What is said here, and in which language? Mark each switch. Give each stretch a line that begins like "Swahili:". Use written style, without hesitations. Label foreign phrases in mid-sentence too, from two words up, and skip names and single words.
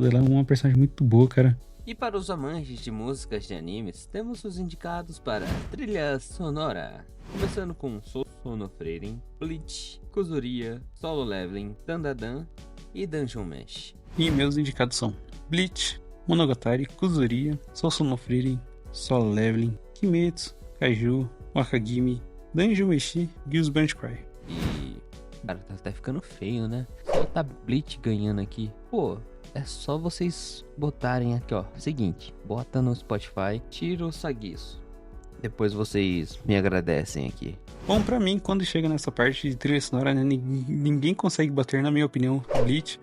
Portuguese: Ela é uma personagem muito boa, cara. E para os amantes de músicas de animes, temos os indicados para trilha sonora. Começando com Sousou no Frieren, Bleach, Kuzuria, Solo Leveling, Dandadan e Dungeon Meshi. E meus indicados são Bleach, Monogatari, Kuzuria, Sousou no Frieren, Solo Leveling, Kimetsu, Kaiju, Wakagimi, Dungeon Meshi, Guild Cry. E... cara, tá até ficando feio, né? Só tá Bleach ganhando aqui. Pô, é só vocês botarem aqui, ó. Seguinte, bota no Spotify, tira o Sagisso. Depois vocês me agradecem aqui. Bom, pra mim, quando chega nessa parte de trilha sonora, né, ninguém consegue bater, na minha opinião, Bleach.